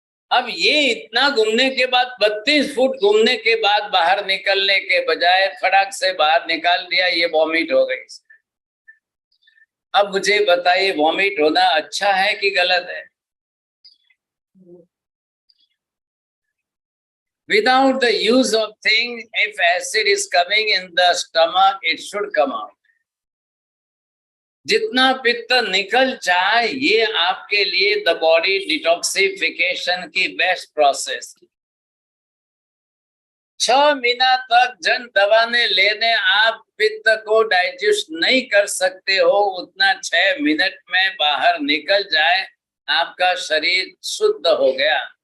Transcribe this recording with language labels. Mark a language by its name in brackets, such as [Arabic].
[Hindi] अब ये इतना घूमने के बाद 32 फुट घूमने के बाद बाहर निकलने के बजाय फटाक से बाहर निकाल दिया, ये वॉमिट हो गई। अब मुझे बताइए वॉमिट होना अच्छा है कि गलत है? [English] Without the use of thing, if acid is coming in the stomach, it should come out. [Hindi] जितना पित्त निकल जाए ये आपके लिए द बॉडी डिटॉक्सिफिकेशन की बेस्ट प्रोसेस। 6 महीना तक जन दवाने लेने आप पित्त को डाइजेस्ट नहीं कर सकते हो, उतना 6 मिनट में बाहर निकल जाए आपका शरीर शुद्ध हो गया।